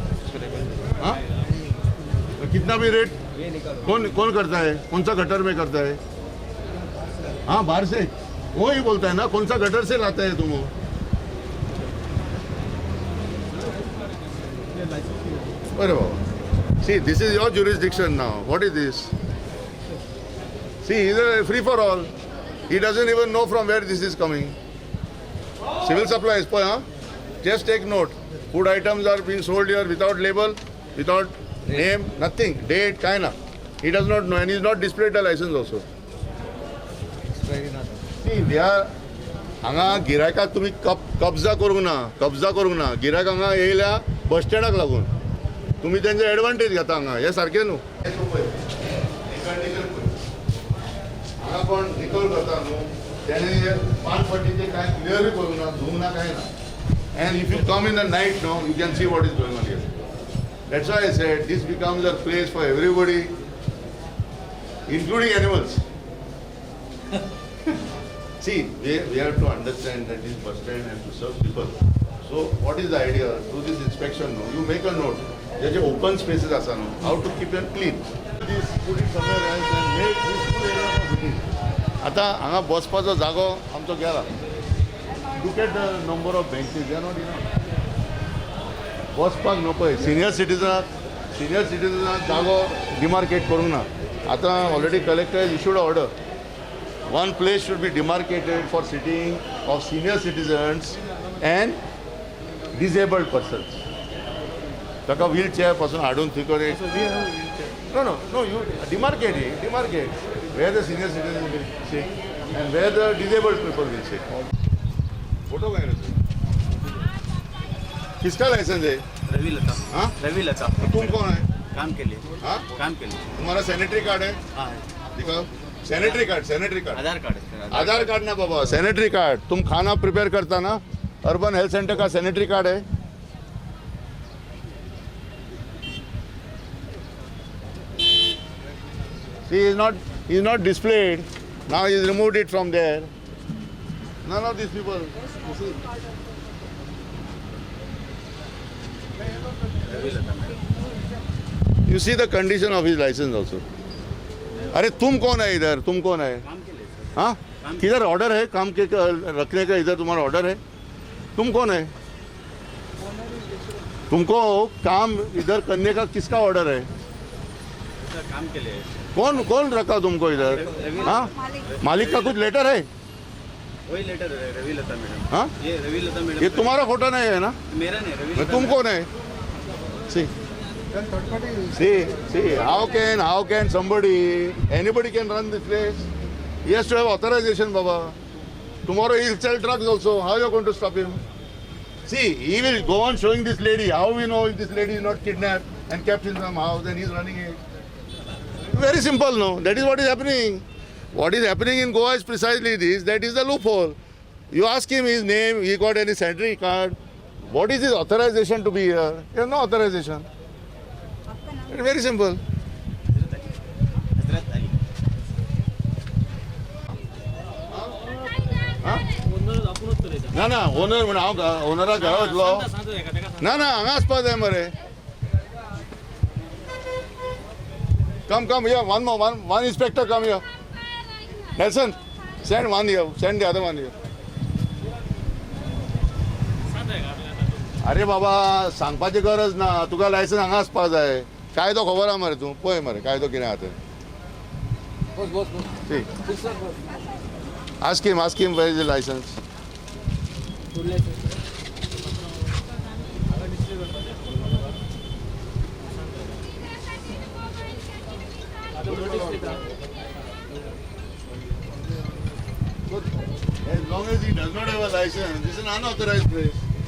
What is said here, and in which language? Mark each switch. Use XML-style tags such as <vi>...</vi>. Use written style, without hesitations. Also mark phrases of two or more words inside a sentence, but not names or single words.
<hi>हाँ, कितना भी रेट ये निकालो। कौन करता है? कौन सा गटर में करता है? हाँ, बाहर से वो ही बोलता है ना, कौन सा गटर से लाता है तुम वो? अरे बाबा,</hi> <en>see, this is your jurisdiction now. What is this? See, he's a free for all. He doesn't even know from where this is coming. Civil supplies, huh? Just take note. Food items are being sold here without label, without name, nothing, date, kinda. He does not know, and he's not displayed the license also. See, they are.</en> <kok>हांगा गिरायकाक तुम्ही कब्जा करूंक ना गिरायक हांगा येयल्या बस स्टँडाक लागून तुम्ही त्यांचे एडवांटेज घेता हांगा, हे सारखे न्हू. हांगा कोण निकोल करता न्हू, त्याने पान पट्टीचे काय क्लियरली करूंक ना, धुवंक ना, काय ना.</kok> <en>And if you come in the night, no, you can see what is going on here. That's why I said this becomes a place for everybody, including animals. See, we have to understand that this bus stand has to serve people. So what is the idea? Do this inspection, no? You make a note. There are open spaces, no? How to keep them clean. This put it somewhere else and make this full area for sitting.</en> <kok>आता हांगा बसपाचो जागो आमचो गेला.</kok> <en>Look at the number of benches. They are not enough.</en> <kok>बसपाक नको.</kok> <en>Senior citizens</en> <kok>जागो demarcate करूंक ना.</kok> <en>आता already collector has issued an order. One place should be demarcated for sitting of senior citizens and disabled persons.</en> <kok>Taka</kok> <en>wheelchair person</en> <kok>हाडून थंय करे.</kok> <en>No, you demarcate where the senior citizens will sit and where the disabled people will sit.</en> <hi>फोटो काय किसका लाइसेंस है? रवि लता। हाँ, रवि लता। तुम कौन है? काम के लिए। हाँ, काम के लिए। तुम्हारा</hi> <en>sanitary card</en> <hi>है? हाँ। दिखाओ</hi> <en>sanitary card.</en> <hi>आधार कार्ड है। आधार कार्ड ना बाबा,</hi> <en>sanitary card.</en> <hi>तुम खाना प्रिपेयर करता ना,</hi> <en>urban health centre</en> <hi>का</hi> <en>sanitary card</en> <hi>है?</hi> <en>See, he is not displayed. Now he has removed it from there. None of these people. You see. You see the condition of his license also.</en> <hi>अरे तुम कौन है इधर? तुम कौन है? काम के लिए सर। हाँ, किधर ऑर्डर है काम के रखने का? इधर तुम्हारा ऑर्डर है? तुम कौन है? तुमको काम इधर करने का किसका ऑर्डर है? सर काम के लिए। कौन रखा तुमको इधर? हाँ, मालिक का कुछ लेटर है? वही लेटर है रवि लता मैडम। हाँ, ये रवि लता मैडम। ये तुम्हारा फोटो नहीं है ना? मेरा नहीं, रवि लता। तुम कौन है?</hi> <en>See, how can anybody can run this place? He has to have authorization, Baba. Tomorrow he will sell drugs also. How are you going to stop him? See, he will go on showing this lady. How we know if this lady is not kidnapped and kept in some house and he is running it? Very simple, no? That is what is happening. What is happening in Goa is precisely this. That is the loophole. You ask him his name, he got any sanitary card. What is his authorization to be here? He has no authorization. It's very simple.</en> <kok>हजरत अली। ना ओनर म्हण हांव ओनरा घरा वतलो ना हांगा आसपा जाय मरे.</kok> <en>Come here, one inspector come here. Nelson, send one here, send the other one here.</en> <kok>अरे बाबा सांगपाची गरज ना, तुका लायसन्स हांगा आसपा जाय. कायदो खबर आहा मरे, तूं पळय मरे कायदो कितें आहा ते.</kok> <en>Ask him where is the license. As long as he does not have a license, this is an unauthorized place.</en>